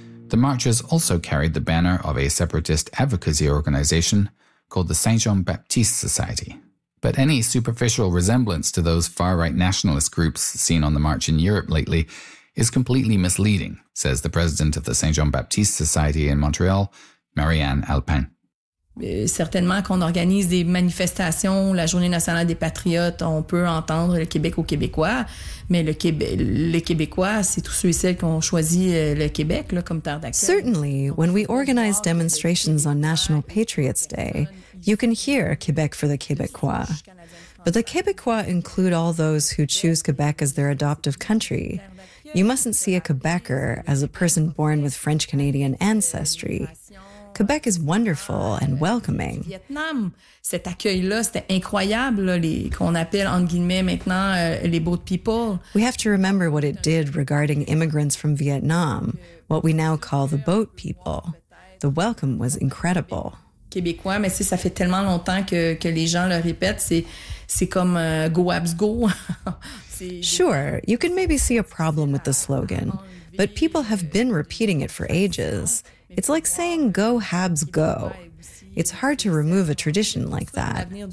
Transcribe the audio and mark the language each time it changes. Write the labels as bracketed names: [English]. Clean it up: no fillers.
[English] The marchers also carried the banner of a separatist advocacy organization called the Saint-Jean-Baptiste Society. But any superficial resemblance to those far-right nationalist groups seen on the march in Europe lately is completely misleading, says the president of the Saint-Jean-Baptiste Society in Montreal, Marianne Alpin. [French] Certainement qu'on organise des manifestations, la Journée nationale des Patriotes, on peut entendre le Québec aux Québécois, mais les Québécois, c'est tous ceux et celles qui ont choisi le Québec là, comme terre d'accueil. [English] Certainly, when we organise demonstrations on National Patriots Day, you can hear Quebec for the Québécois. But the Québécois include all those who choose Quebec as their adoptive country. You mustn't see a Quebecer as a person born with French-Canadian ancestry. Quebec is wonderful and welcoming. [French] Vietnam, cet accueil-là, c'était incroyable, qu'on appelle, entre guillemets, maintenant, les boat people. [English] We have to remember what it did regarding immigrants from Vietnam, what we now call the boat people. The welcome was incredible. [French] Québécois, mais ça fait tellement longtemps que les gens le répètent, c'est comme [English] go abs go. Sure, you can maybe see a problem with the slogan, but people have been repeating it for ages. It's like saying go Habs go. It's hard to remove a tradition like that.